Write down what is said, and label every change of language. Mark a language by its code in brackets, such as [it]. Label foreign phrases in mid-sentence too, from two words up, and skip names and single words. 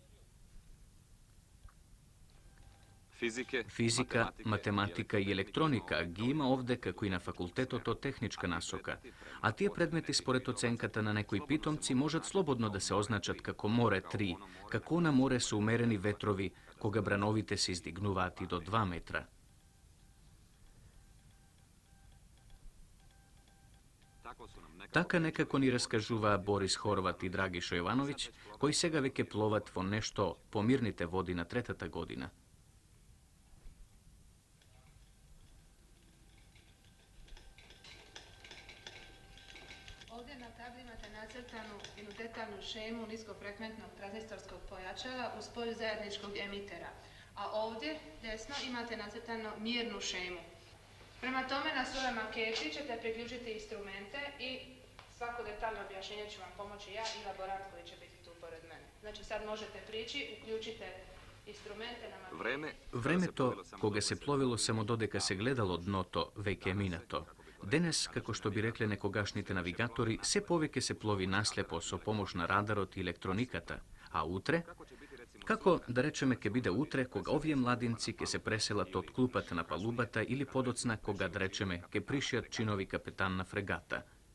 [mk] Физика, математика и електроника ги има овде како и на факултетот од техничка насока, а тие предмети според оценката на некои питомци можат слободно да се означат како море 3, како на море со умерени ветрови, кога брановите се издигнуваат и до 2 метра. Така некако ни раскажуваа Борис Хорват и Драгишо Јовановиќ, кои сега веќе пловат во нешто помирните води на третата година. [bs] Ovdje na tabli imate nacrtanu jednu detaljnu šemu niskofrekventnog tranzistorskog pojačala uz polju zajedničkog emitera, a ovdje desno imate nacrtanu mjernu šemu. Prema tome na svojoj maketi ćete priključiti instrumente i svako detaljno objašnjenje ću vam pomoći ja i laborant koji će biti tu pored mene. Znači sad možete prići, uključite instrumente na maketi. [mk] Времето кога се пловило само додека се гледало дното веќе е минато. Денес, како што би рекле некогашните навигатори, се повеќе се плови наслепо со помош на радарот и електрониката, а утре, како да речеме ќе биде утре кога овие младинци ќе се преселат од клупата на палубата или подоцна кога да речеме ќе пришијат чинови капетан на фрегата.